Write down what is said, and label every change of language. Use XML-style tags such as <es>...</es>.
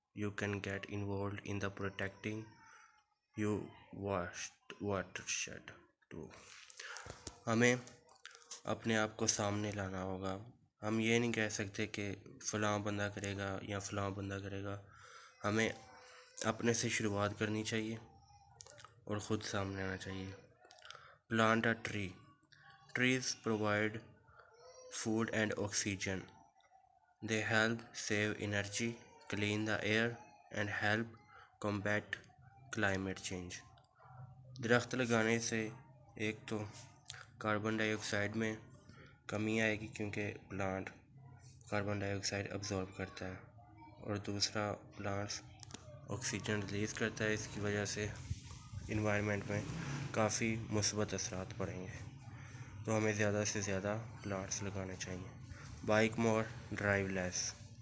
<en>You can get involved in the protecting your watershed too.</en> <ur>ہمیں اپنے آپ کو سامنے لانا ہوگا۔ ہم یہ نہیں کہہ سکتے کہ فلاں بندہ کرے گا یا فلاں بندہ کرے گا، ہمیں اپنے سے شروعات کرنی چاہیے اور خود سامنے آنا چاہیے۔</ur> <en>Plant a tree. Trees provide food and oxygen. They help save energy, clean the air and help combat climate change.</en> <ur>درخت لگانے سے ایک تو کاربن ڈائی آکسائڈ میں کمی آئے گی کیونکہ پلانٹ کاربن ڈائی آکسائڈ ابزارب کرتا ہے، اور دوسرا پلانٹس آکسیجن ریلیز کرتا ہے۔ اس کی وجہ سے انوائرمنٹ میں کافی مثبت اثرات پڑیں گے، تو ہمیں زیادہ سے زیادہ پلانٹس لگانے چاہیے۔</ur> <en>Bike more drive less.</en>